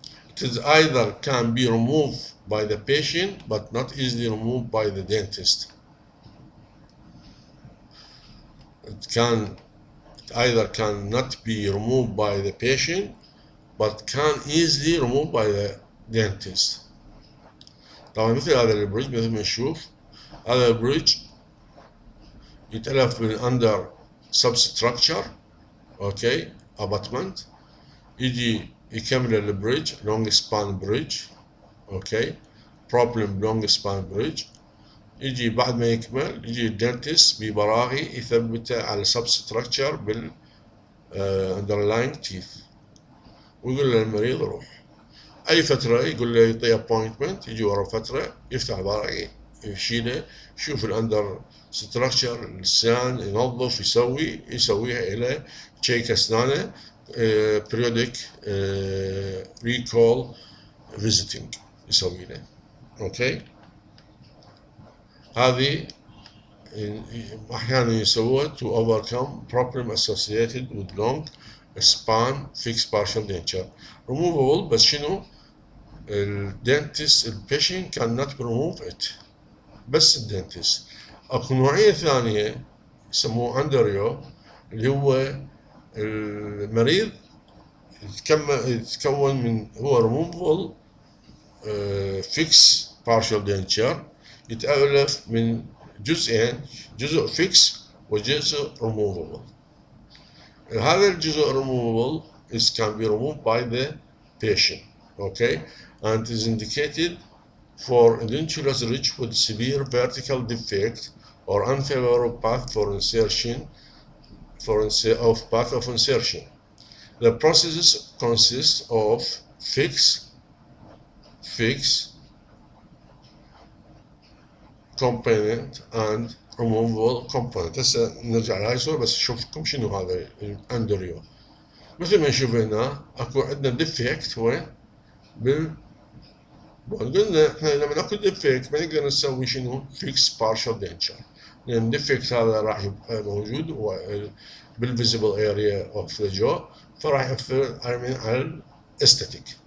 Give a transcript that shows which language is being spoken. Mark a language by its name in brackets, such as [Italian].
[English] It is either can be removed by the patient but not easily removed by the dentist. It either cannot be removed by the patient but can easily removed by the dentist. [Arabic] طبعا مثل هذا البريدج مثل ما نشوف هذا البريدج يتألف من under substructure اوكي abutment يجي يكمل البريدج long span bridge اوكي [English] problem long span bridge. [Arabic] يجي بعد ما يكمل يجي الدنتست ببراغي يثبته على substructure بال underlying teeth ويقول للمريض روح. اي فتره يقول له يعطيه ابوينتمنت يجي ورا فتره يفتح براغي يشيله يشوف الاندر ستراكشر اللسان ينظف يسويها الى تشيك اسنانه [English] periodic recall visiting [Arabic] يسوي له. اوكي، هذه احيانا يسووها [English] to overcome problem associated with long span fixed partial denture removable. [Arabic] بس شنو الدنتست البيشنت [English] cannot remove it، [Arabic] بس الدنتست. اكو نوعية ثانية يسموه اندريو، اللي هو المريض يتكون من هو [English] removable fix partial denture، [Arabic] يتألف من جزئين، جزء fix وجزء removable. هذا الجزء [English] removable can be removed by the patient. Okay, and is indicated for edentulous ridge with severe vertical defect or unfavorable path for insertion path of insertion. The process consists of fix component and removable component. [Arabic] هسه نرجع لهاي الصورة بس اشوفكم شنو هذا الاندريو. مثل ما نشوف هنا اكو عندنا ديفكت وين قلنا احنا لما اكو ديفكت ما نقدر نسوي شنو فيكس بارشل دنتشر، لان الديفكت هذا راح يبقى موجود بالفيزيبل اريا اوف ذا جو، فراح يأثر على الاستاتيك.